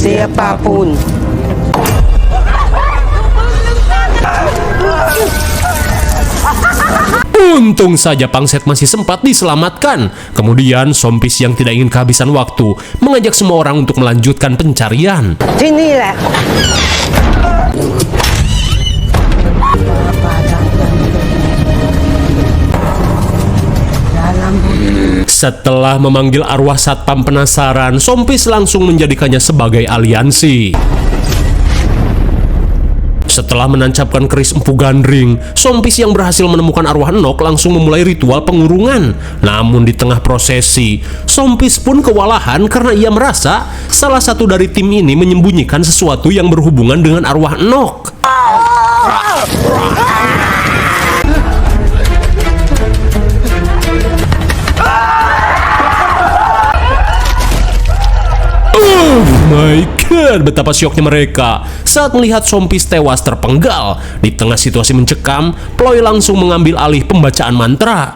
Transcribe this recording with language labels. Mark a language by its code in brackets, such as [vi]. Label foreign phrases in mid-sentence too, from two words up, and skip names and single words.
[id] siapapun. Untung saja pangset masih sempat diselamatkan. Kemudian Sompis yang tidak ingin kehabisan waktu mengajak semua orang untuk melanjutkan pencarian. [th] ที่นี่แหละ [id] Setelah memanggil arwah satpam penasaran, Sompis langsung menjadikannya sebagai aliansi. Setelah menancapkan keris empu gandring, Sompis yang berhasil menemukan arwah Enok langsung memulai ritual pengurungan. Namun di tengah prosesi, Sompis pun kewalahan karena ia merasa salah satu dari tim ini menyembunyikan sesuatu yang berhubungan dengan arwah Enok. [en] Oh my god, [id] betapa syoknya mereka saat melihat Sompis tewas terpenggal. Di tengah situasi mencekam, Ploy langsung mengambil alih pembacaan mantra.